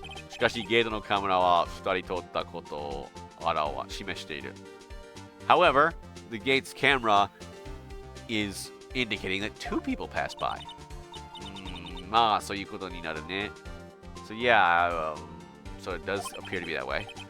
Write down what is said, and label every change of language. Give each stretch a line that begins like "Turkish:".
Japanese: しかしゲートのカメラは2人撮ったことを示している。
English: However, the gate's camera is indicating that 2 people passed by.
Japanese: まあ、そういうことになるね。
English: So yeah, so it does appear to be that way.